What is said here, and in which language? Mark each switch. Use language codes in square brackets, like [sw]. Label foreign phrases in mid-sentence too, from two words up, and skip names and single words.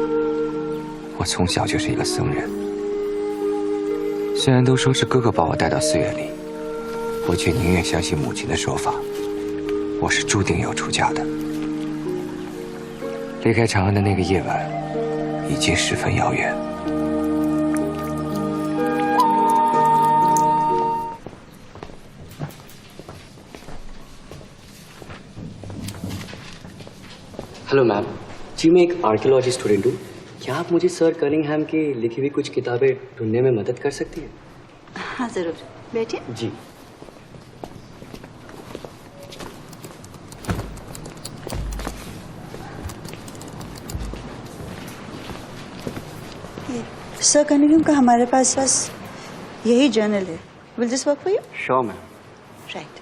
[zh] 我从小就是一个僧人。虽然都说是哥哥把我带到寺院里，我却宁愿相信母亲的说法，我是注定要出家的。离开长安的那个夜晚，已经十分遥远。 [en] hello ma'am [hi] जी, मैं एक [en] archaeology student [hi] हूँ। क्या आप मुझे सर कनिंघहैम की लिखी हुई कुछ किताबें ढूंढने में मदद कर सकती हैं? हाँ जरूर, बैठिए। जी। सर कनिंघहैम का हमारे पास बस यही जर्नल है। [en] Will this work for you? Sure ma'am. राइट।